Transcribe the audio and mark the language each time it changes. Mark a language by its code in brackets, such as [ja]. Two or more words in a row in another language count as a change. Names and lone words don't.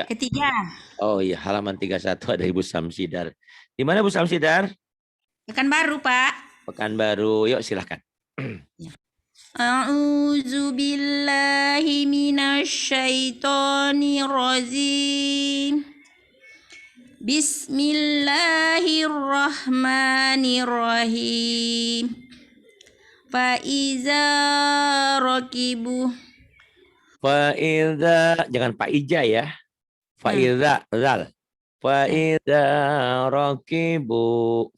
[id] Ketiga, Oh iya, halaman 31 ada Ibu Samsidar. Di mana Bu Samsidar? Pekanbaru, Pak. Pekanbaru. Yuk silahkan. [ar] Ya. أعوذ بالله من الشيطان الرجيم. بسم الله الرحمن الرحيم. فإذا ركبوا. [id] Fa'idha, jangan Pak Ija ya. [ar] فإذا، ذال. فإذا ركبوا.